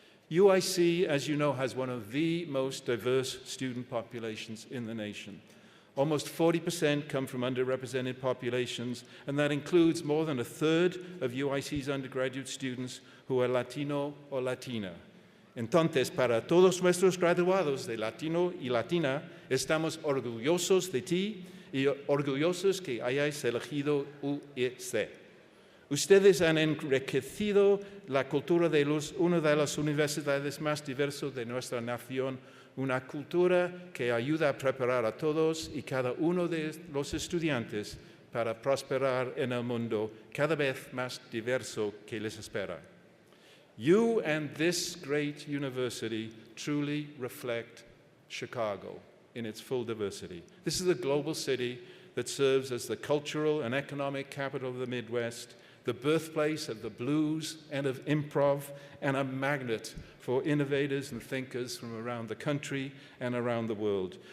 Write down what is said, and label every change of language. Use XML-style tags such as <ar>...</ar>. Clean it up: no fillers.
<en>UIC, as you know, has one of the most diverse student populations in the nation. Almost 40% come from underrepresented populations, and that includes more than a third of UIC's undergraduate students who are Latino or Latina.</en> <es>Entonces, para todos nuestros graduados de Latino y Latina, estamos orgullosos de ti y orgullosos que hayáis elegido UIC. Ustedes han enriquecido la cultura de una de las universidades más diversas de nuestra nación, una cultura que ayuda a preparar a todos y cada uno de los estudiantes para prosperar en el mundo cada vez más diverso que les espera.</es> <en>You and this great university truly reflect Chicago in its full diversity. This is a global city that serves as the cultural and economic capital of the Midwest, the birthplace of the blues and of improv, and a magnet for innovators and thinkers from around the country and around the world.</en>